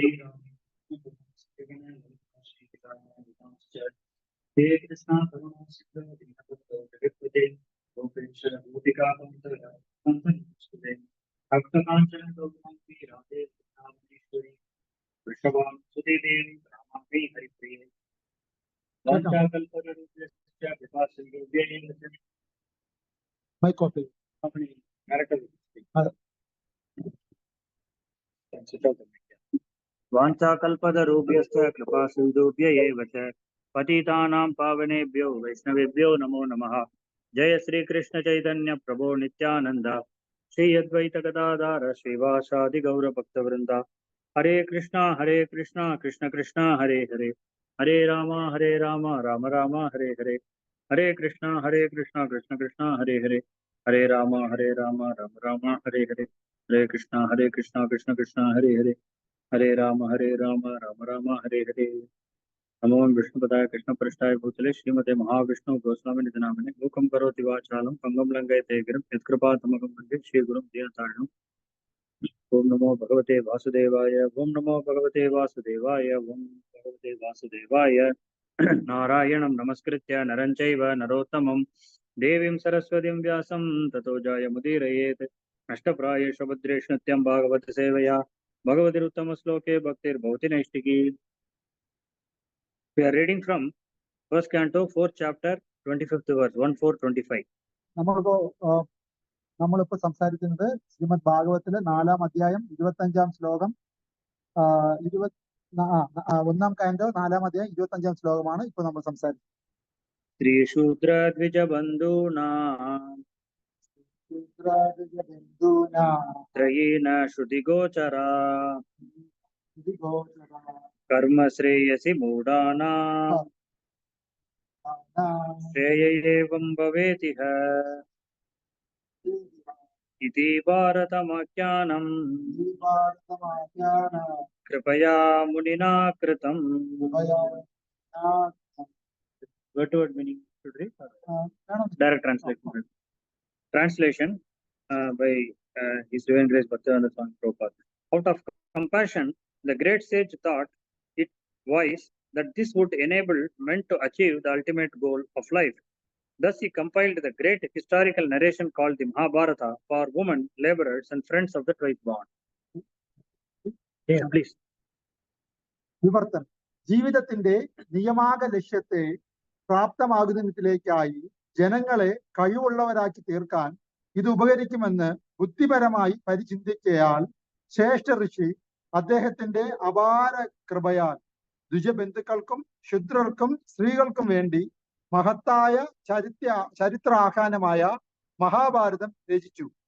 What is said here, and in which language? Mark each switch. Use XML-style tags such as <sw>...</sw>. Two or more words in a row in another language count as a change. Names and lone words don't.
<ml>മൈക്ക് ഓഫ് ചെയ്യും.</ml> <sa>वाञ्छाकल्पतरुभ्यश्च कृपासिन्धुभ्य एव च पतितानां पावनेभ्यो वैष्णवेभ्यो नमो नमः. जय श्री कृष्ण चैतन्य प्रभो नित्यानंद श्री अद्वैत गदाधर श्रीवासादि गौर भक्तवृंद. हरे कृष्णा कृष्ण कृष्ण हरे हरे हरे राम राम राम हरे हरे. हरे कृष्णा कृष्ण कृष्ण हरे हरे हरे राम राम राम हरे हरे. हरे कृष्णा कृष्ण कृष्ण हरे हरे हरे राम राम राम हरे हरे. नमो विष्णुपदाय कृष्ण पृष्ठाय भूतले श्रीमते महाविष्णु गोस्वामी निधि नामिने मूकं करोति वाचालं पंगं लंघयते गिरिं यत्कृपातमकं वन्दे श्रीगुरुं दीनतारिणम्. ओम नमो भगवते वासुदेवाय ओम नमो भगवते वासुदेवाय ओम भगवते वासुदेवाय. नारायणं नमस्कृत्य नरं चैव नरोत्तमं देवीं सरस्वतीं व्यासं ततो जयमुदीरयेत्. अष्टप्रायेषु भद्रेषु नित्यं भागवत सेवया भगवतिरुत्तमश्लोके भक्तिर्भवति नैष्टिकी.</sa> <en>We are reading from first canto, 4th chapter, 25th verse, 1-4-25.</en> <ml>നമ്മളിപ്പോ സംസാരിക്കുന്നത് ശ്രീമദ് ഭാഗവത്തിലെ 4-ാം അധ്യായം 25-ാം ശ്ലോകം, 1-ാം കാൻഡോ 4-ാം അധ്യായം 25-ാം ശ്ലോകമാണ് ഇപ്പൊ നമ്മൾ സംസാരിക്കുന്നത്.</ml> <sa>ശ്രീശൂദ്ര ദ്വിജബന്ധൂനാം ത്രയേണ ശ്രുതിഗോചരാ इति गोचरः। कर्म श्रेयसि मूढानां श्रेय एवं भवेतिह इति भारतमाख्यानम् कृपया मुनिना कृतम्.</sa> <en>Word to word meaning should read? Direct translation. Translation by His Divine Grace Bhaktivedanta Swami Prabhupada. Out of compassion, the great sage thought it wise that this would enable men to achieve the ultimate goal of life. Thus, he compiled the great historical narration called the Mahabharata for women, laborers, and friends of the twice born. Yeah, please.</en> <ml>വിവർത്തനം. ജീവിതത്തിന്റെ നിയമാക ലക്ഷ്യത്തെ പ്രാപ്തമാകുന്നതിലേക്കായി ജനങ്ങളെ കഴിവുള്ളവരാക്കി തീർക്കാൻ ഇത് ഉപകരിക്കുമെന്ന് ബുദ്ധിപരമായി പരിചിന്തിക്കയാൽ ശ്രേഷ്ഠ ഋഷി അദ്ദേഹത്തിന്റെ അപാര കൃപയാൽ ദ്വിജബന്ധുക്കൾക്കും ശൂദ്രർക്കും സ്ത്രീകൾക്കും വേണ്ടി മഹത്തായ ചരിത്രാഖ്യാനമായ മഹാഭാരതം രചിച്ചു.</ml>